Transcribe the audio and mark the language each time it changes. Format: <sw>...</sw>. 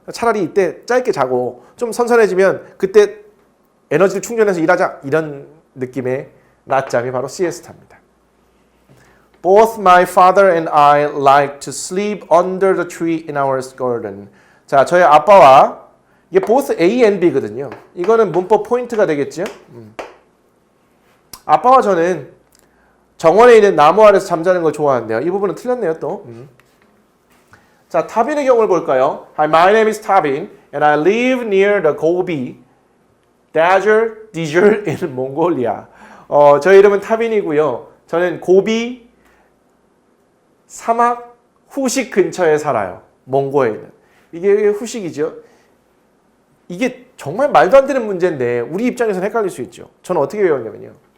<ko>차라리 이때 짧게 자고 좀 선선해지면 그때 에너지를 충전해서 일하자 이런 느낌의 낮잠이 바로 시에스타입니다.</ko> <en>Both my father and I like to sleep under the tree in our garden.</en> <ko>자, 저희 아빠와 이게 both A and B거든요. 이거는 문법 포인트가 되겠죠. 아빠와 저는 정원에 있는 나무 아래서 잠자는 걸 좋아하는데요. 이 부분은 틀렸네요, 또. 자, 타빈의 경우를 볼까요?</ko> <en>Hi, my name is Tabin, and I live near the Gobi Desert in Mongolia.</en> <ko>저의 이름은 타빈이고요. 저는 고비 사막 후식 근처에 살아요. 몽고에 있는. 이게 후식이죠. 이게 정말 말도 안 되는 문제인데 우리 입장에서는 헷갈릴 수 있죠. 저는 어떻게 외웠냐면요.</ko>